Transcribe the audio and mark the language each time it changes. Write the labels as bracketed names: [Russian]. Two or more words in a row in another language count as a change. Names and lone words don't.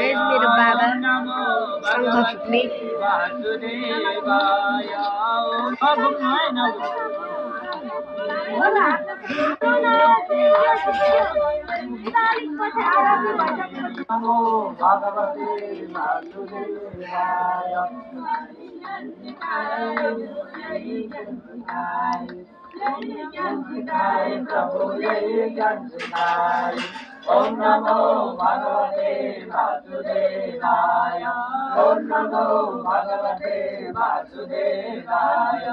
[Nepali] गाइस मेरो बाबा [Sanskrit] नमो [Nepali] शंख फुक्ने [Sanskrit] वासुदेवाय नमो भगवते वासुदेवाय [Nepali] ज्ञान सिकाए प्रभुले ज्ञान सिकाए [Sanskrit] ओम नमो भगवते वासुदेवाय ओम नमो भगवते वासुदेवाय